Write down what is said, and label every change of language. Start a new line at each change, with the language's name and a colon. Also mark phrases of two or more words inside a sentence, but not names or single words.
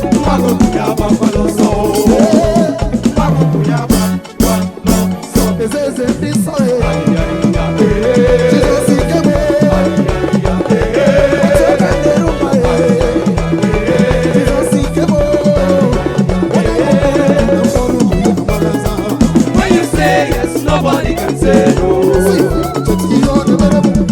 Igbo: Nwa gị ukwu ya agbakwala ọsọ o. Nwa gị ukwu ya agba- Eze, eze, ndị nsọ, eh. Jizọs ike m, eh. Otu aka na-eru mba, eh. Jizọs ike m, oh. Onye anyị hụrụ na mkpọrọ bụ ya, mmadụ aza.
English: When you say yes, nobody can say no.
Igbo: Si, chetu ihe ọ na-emere m.